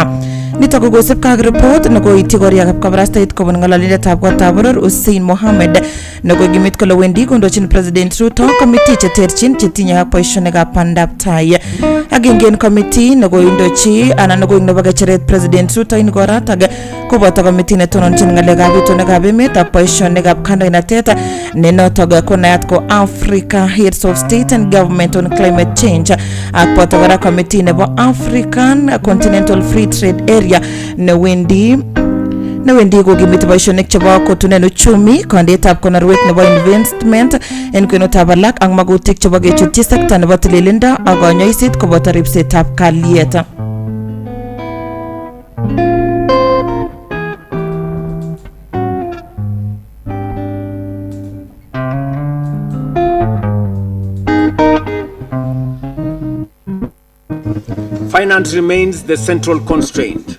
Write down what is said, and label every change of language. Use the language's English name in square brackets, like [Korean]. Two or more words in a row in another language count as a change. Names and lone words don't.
[Kalenjin] Nitok ko kosipke ak report nekoityi koriikab kabarastaet kobun ng'ololindetab kotab boror Hussein Mohamed nekokimit kole wendi kondochin President Ruto committee cheterchin chetinye ak boisionikab bandab tai. Agenge en committee nekoindochi anan nekoik nebo kecheret President Ruto en koratak koboto committee netononchin ng'alekab itonwekab emet ak boisionikab kandoinatet ne notok ko naat ko Africa Heads of State and Government on Climate Change ak boto kora committee nebo African Continental Free Trade Area newendi kokimiti boisionik chebo kotunen uchumi, kondetab konorwet nebo investment en kwenutab alak ak magutik chebo kechutyi sekta nebo tililindo ak konyoiset koboto ripsetab kalyet. [English] Finance remains the central constraint.